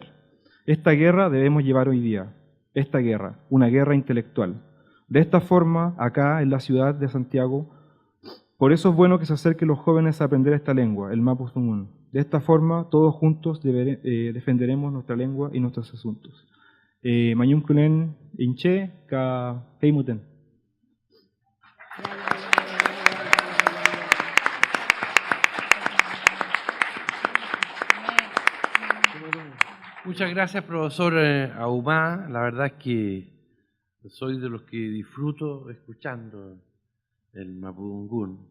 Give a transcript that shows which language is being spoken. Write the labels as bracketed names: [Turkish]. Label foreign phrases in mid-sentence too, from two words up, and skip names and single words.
[Spanish] Esta guerra debemos llevar hoy día. Esta guerra, una guerra intelectual. De esta forma, acá en la ciudad de Santiago, por eso es bueno que se acerquen los jóvenes a aprender esta lengua, el mapuzungún. De esta forma, todos juntos defenderemos nuestra lengua y nuestros asuntos. [Mapuche] Mayumkulen inche ka heimuten. [Spanish] Muchas gracias, profesor Ahumada. La verdad es que soy de los que disfruto escuchando el mapudungún.